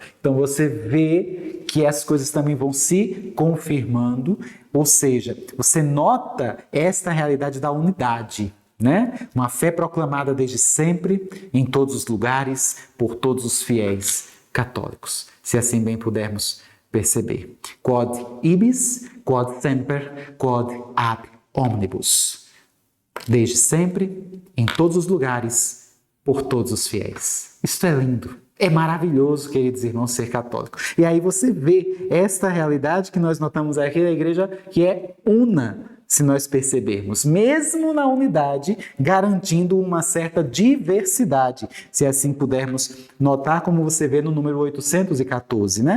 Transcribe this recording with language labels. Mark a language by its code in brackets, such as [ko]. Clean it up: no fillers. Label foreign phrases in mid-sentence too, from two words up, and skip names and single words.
[pt] Então você vê que as coisas também vão se confirmando, ou seja, você nota esta realidade da unidade, né? Uma fé proclamada desde sempre, em todos os lugares, por todos os fiéis católicos, se assim bem pudermos perceber. [la] Quod ibis, quod semper, quod ab omnibus. [pt] Desde sempre, em todos os lugares, por todos os fiéis. Isso é lindo. É maravilhoso, queridos irmãos, ser católico. E aí você vê esta realidade que nós notamos aqui da igreja, que é una, se nós percebermos, mesmo na unidade, garantindo uma certa diversidade, se assim pudermos notar, como você vê no número 814, né?